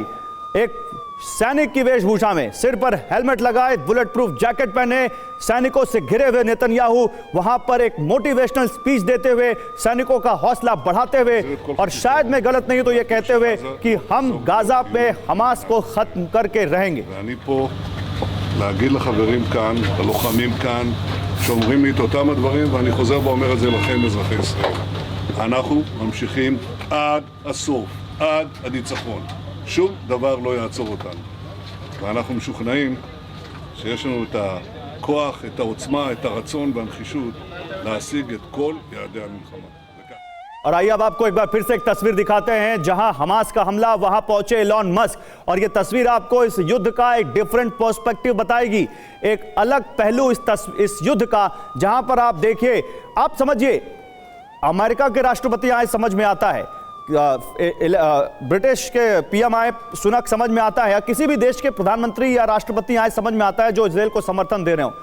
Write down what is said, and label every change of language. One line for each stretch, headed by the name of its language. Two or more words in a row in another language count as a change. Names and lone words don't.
Hindi: एक सैनिक की वेशभूषा में, सिर पर हेलमेट लगाए,
English: bullet proof jacket
Hindi: पहने, सैनिकों से घिरे हुए नेतन्याहू वहां पर एक
English: motivational speech
Hindi: देते हुए, सैनिकों का हौसला बढ़ाते हुए, और शायद मैं गलत नहीं तो ये कहते हुए कि हम गाजा पे हमास को खत्म करके रहेंगे।
Hebrew: להגיד לחברים כאן, ללוחמים כאן, שאומרים לי את אותם הדברים, ואני חוזר ואומר את זה לכם, אזרחי ישראל. אנחנו ממשיכים עד הסוף, עד הניצחון. שום דבר לא יעצור אותנו. ואנחנו משוכנעים שיש לנו את הכוח, את העוצמה, את הרצון והנחישות להשיג את כל יעדי המלחמה.
Hindi: और आइए अब आपको एक बार फिर से एक तस्वीर दिखाते हैं जहां हमास का हमला, वहां पहुंचे एलॉन मस्क। और ये तस्वीर आपको इस युद्ध का एक
English: different perspective
Hindi: बताएगी, एक अलग पहलू इस युद्ध का, जहां पर आप देखिए, आप समझिए अमेरिका के राष्ट्रपति आए समझ में आता है, ब्रिटिश के पीएम आए सुनक समझ में आता है, या किसी भी देश के प्रधानमंत्री या राष्ट्रपति आए समझ में आता है जो इजराइल को समर्थन दे रहे हो।